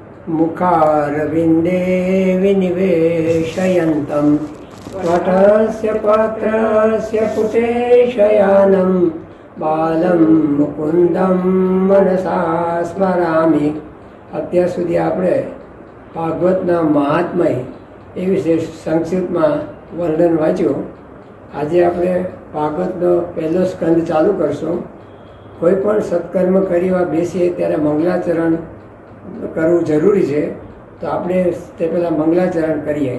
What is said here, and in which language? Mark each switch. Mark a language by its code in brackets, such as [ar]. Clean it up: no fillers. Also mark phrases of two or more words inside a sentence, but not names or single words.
[sa] मुखारविन्दे विनिवेशयन्तं वटस्य पत्रस्य पुटे शयानं बालं मुकुन्दं मनसा स्मरामि। [gu] અત્યાર સુધી આપણે ભાગવતના મહાત્મય એ વિશે સંક્ષિપ્તમાં વર્ણન વાંચ્યું. આજે આપણે ભાગવતનો પહેલો સ્કંદ ચાલુ કરશું. કોઈ પણ સત્કર્મ કરવા બેસીએ ત્યારે મંગલાચરણ કરવું જરૂરી છે, તો આપણે તે પહેલાં મંગલાચરણ કરીએ.